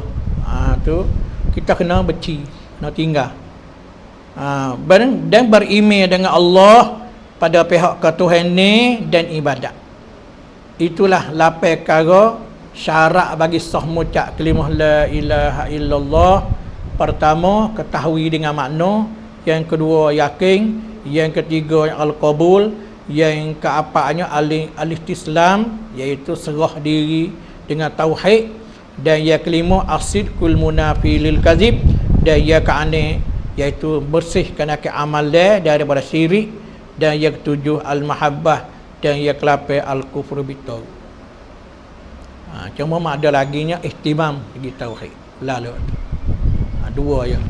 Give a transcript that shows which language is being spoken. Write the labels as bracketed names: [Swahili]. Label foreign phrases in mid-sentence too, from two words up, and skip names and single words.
[Malay] Tu kita kena beci, kena tinggal. Dan beriman dengan Allah pada pihak ketuhanan ni dan ibadat. Itulah 8 perkara syarat bagi sah mengucap kalimah [Arabic] لا إله إلا الله. [Malay] Pertama, ketahui dengan makna. Yang kedua, yakin. Yang ketiga, al-qabul. Yang keempatnya, al-istislam, iaitu serah diri dengan tauhid. Dan yang kelima, [Arabic] الصدق المنافي للكذب. [Malay] Dan yang keenam, iaitu bersihkan amal dia daripada syirik. Dan yang ketujuh, al-mahabbah. Dan yang ke-8, [Arabic] الكفر بالطاغوت. [Malay] Cuma ada lagi nya ihtimam bagi tauhid. Lalu dua ya.